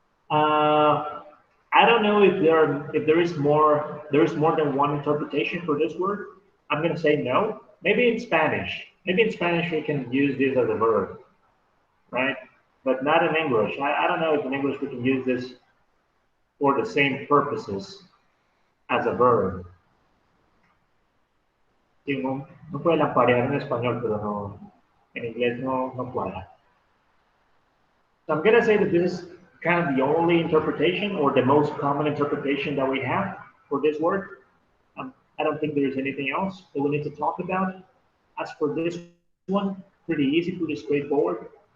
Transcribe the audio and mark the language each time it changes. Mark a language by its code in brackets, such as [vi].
[en] I don't know if there is more than one interpretation for this word. I'm going to say no. Maybe in Spanish. Maybe in Spanish we can use this as a verb, right? But not in English. I don't know if in English we can use this for the same purposes as a verb. [es] Sí, no puede lamparear en español, pero no, en inglés no cuadra. [en] So I'm going to say that this is kind of the only interpretation or the most common interpretation that we have for this word. I don't think there's anything else that we need to talk about. As for this one, pretty easy, pretty straightforward.